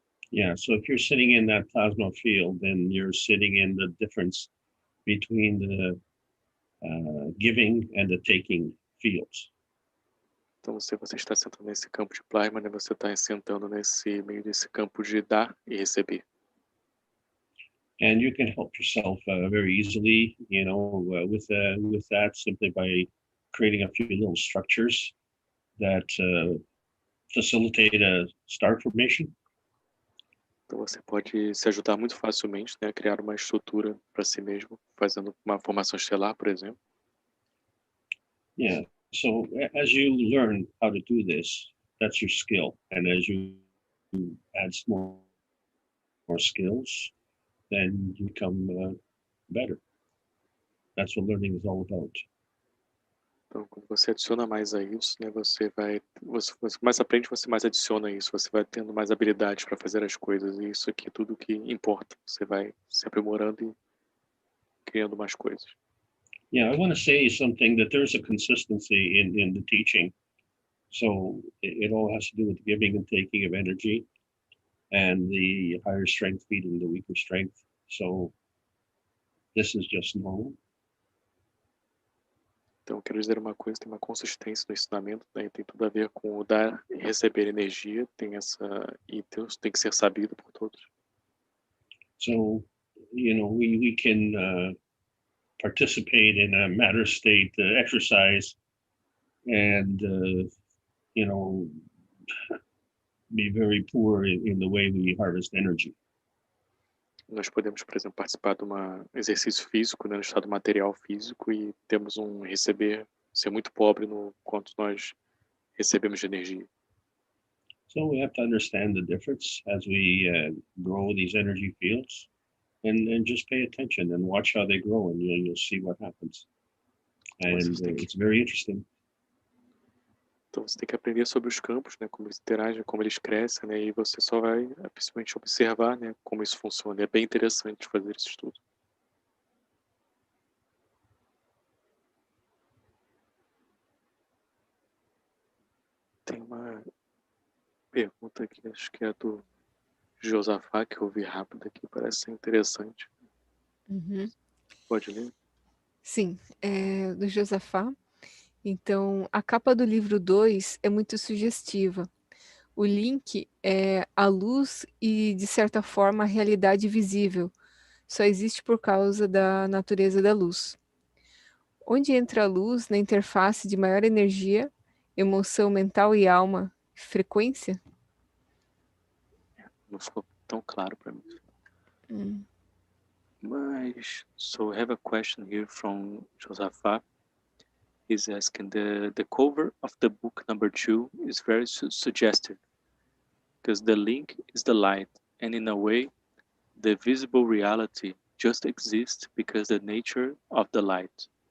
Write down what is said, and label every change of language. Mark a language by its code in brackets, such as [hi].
[en] Yeah, so if you're sitting in that plasma field, then you're sitting in the difference between the giving and the taking fields. [pt] Então, se você está sentando nesse campo de plasma, né, você está sentando nesse meio desse campo de dar e receber. [en] And you can help yourself very easily, you know, with that simply by creating a few little structures that facilitate a star formation. [pt] Então, você pode se ajudar muito facilmente, né, a criar uma estrutura para si mesmo, fazendo uma formação estelar, por exemplo. [en] Yeah. So as you learn how to do this, that's your skill. And as you add more skills, then you become better. That's what learning is all about. [pt] Então, quando você adiciona mais a isso, né, você mais aprende, você mais adiciona isso, você vai tendo mais habilidades para fazer as coisas, e isso aqui é tudo que importa. Você vai se aprimorando e criando mais coisas. [en] Yeah, I want to say something that there's a consistency in the teaching. So it all has to do with giving and taking of energy and the higher strength feeding the weaker strength. So this is just normal. [pt] Então, eu quero dizer uma coisa, tem uma consistência no ensinamento, né, e tem tudo a ver com o dar e receber energia, e tem que ser sabido por todos. [en] So, you know, we can participate in a matter state exercise and, you know, be very poor in the way we harvest energy. [pt] Nós podemos, por exemplo, participar de um exercício físico, né, no estado material físico, e temos ser muito pobre no quanto nós recebemos de energia. [en] So we have to understand the difference as we grow these energy fields, and just pay attention and watch how they grow, and you'll see what happens. And it's very interesting. [pt] Então você tem que aprender sobre os campos, né, como eles interagem, como eles crescem, né, e você só vai principalmente observar, né, como isso funciona. É bem interessante fazer esse estudo. Tem uma pergunta aqui, acho que é do Josafá, que eu ouvi rápido aqui, parece ser interessante. Uhum. Pode ler? Sim, é do Josafá. Então, a capa do livro 2 é muito sugestiva. O link é a luz e, de certa forma, a realidade visível. Só existe por causa da natureza da luz. Onde entra a luz na interface de maior energia, emoção mental e alma, frequência? Não ficou tão claro para mim. Hum. [en] Mas, so I have a question here from Josaphat. He's asking, the cover of the book number 2 is very suggestive, because the link is the light, and in a way, the visible reality just exists because the nature of the light.